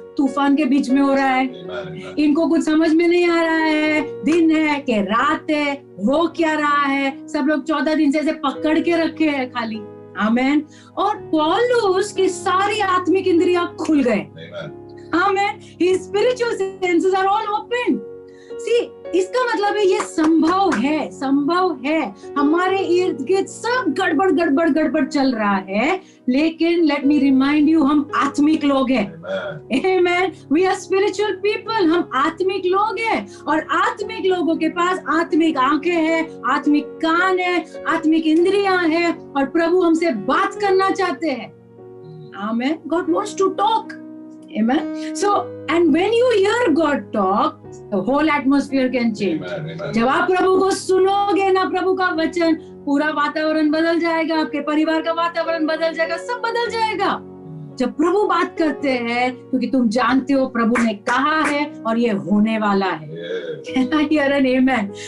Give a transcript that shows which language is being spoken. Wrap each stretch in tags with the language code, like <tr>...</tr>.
<hi>तूफान के बीच में हो रहा है. इनको कुछ समझ में नहीं आ रहा है, दिन है कि रात है, हो क्या रहा है. सब लोग 14 दिन से ऐसे पकड़ के रखे हैं खाली. आमेन. और पौलुस की सारी आत्मिक इंद्रियां खुल गए. आमेन.</hi> <en>His spiritual senses are all open.</en> <hi>See, इसका मतलब है ये संभव है. हमारे इर्द गिर्द सब गड़बड़ चल रहा है, लेकिन let me remind you, हम आत्मिक लोग हैं.</hi> <en>Amen. We are spiritual people.</en> <hi>हम आत्मिक लोग हैं, और आत्मिक लोगों के पास आत्मिक आंखें हैं, आत्मिक कान है, आत्मिक इंद्रियां हैं, और प्रभु हमसे बात करना चाहते हैं.</hi> <en>Amen. God wants to talk. Amen. So, and when you hear God talk, the whole atmosphere can change. Amen.</en> <hi>जब आप प्रभु को सुनोगे ना, प्रभु का वचन, पूरा वातावरण बदल जाएगा, आपके परिवार का वातावरण बदल जाएगा, सब बदल जाएगा. जब प्रभु बात करते हैं, क्योंकि तुम जानते हो प्रभु ने कहा है और ये होने वाला है.</hi> <en>Can I hear an amen?</en>